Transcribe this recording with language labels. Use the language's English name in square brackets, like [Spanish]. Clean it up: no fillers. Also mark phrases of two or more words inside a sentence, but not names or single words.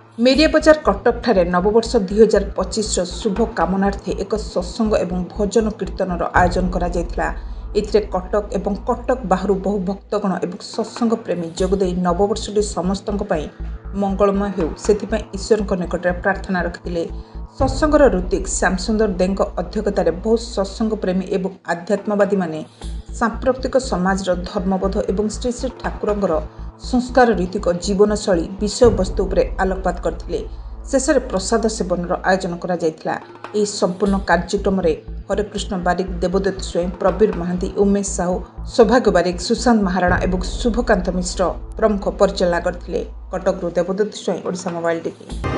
[Odia] ମେରିଆ ବଜାର କଟକ ଠାରେ ନବବର୍ଷ 2025 ଶୁଭ କାମନାର୍ଥେ ଏକ ସତ୍ସଙ୍ଗ ଏବଂ ଭଜନ କୀର୍ତ୍ତନ ଆୟୋଜନ କରା ଯାଇଥିଲା। ଏଥିରେ କଟକ ଏବଂ କଟକ ବାହାରୁ ବହୁ ଭକ୍ତଗଣ ଏବଂ ସତ୍ସଙ୍ଗ ପ୍ରେମୀ ଯୋଗଦେଇ ନବବର୍ଷଟି ସମସ୍ତଙ୍କ ପାଇଁ ମଙ୍ଗଳମୟ ହେଉ ସେଥିପାଇଁ ଈଶ୍ୱରଙ୍କ ନିକଟରେ ପ୍ରାର୍ଥନା ରଖିଥିଲେ। ସତ୍ସଙ୍ଗର ଋତ୍ୱିକ ଶ୍ୟାମସୁନ୍ଦର ଦେଙ୍କ ଅଧ୍ୟକ୍ଷତାରେ ବହୁ ସତ୍ସଙ୍ଗ ପ୍ରେମୀ ଏବଂ ଆଧ୍ୟାତ୍ମବାଦୀ ମାନେ ସାମ୍ପ୍ରତିକ ସମାଜ ଧର୍ମବୋଧ ଏବଂ ଶ୍ରୀ ଶ୍ରୀ ଠାକୁରଙ୍କର ସଂସ୍କାର ରୀତିକ ଜୀବନଶୈଳୀ ବିଷୟ ବସ୍ତୁ ଉପରେ ଆଲୋକପାତ କରିଥିଲେ। ଶେଷେ ପ୍ରସାଦ ସେବନ ଆୟୋଜନ କରା ଯାଇଥିଲା। ଏହି ସମ୍ପୂର୍ଣ୍ଣ କାର୍ଯ୍ୟକ୍ରମ ରେ ହରେକୃଷ୍ଣ ବାରିକ, ଦେବଦତ୍ତ ସ୍ୱୟଂ, ପ୍ରବୀର ମହାନ୍ତି, ଉମେଶ ସାହୁ, ସୌଭାଗ୍ୟ ବାରିକ, ସୁଶାନ୍ତ ମହାରଣା ଏବଂ ଶୁଭକାନ୍ତ ମିଶ୍ର ପ୍ରମୁଖ ପରିଚାଳନା କରିଥିଲେ। କଟକରୁ ଦେବଦତ୍ତ ସ୍ୱୟଂ, ଓଡ଼ିଶା ମୋବାଇଲ ଟିଭି।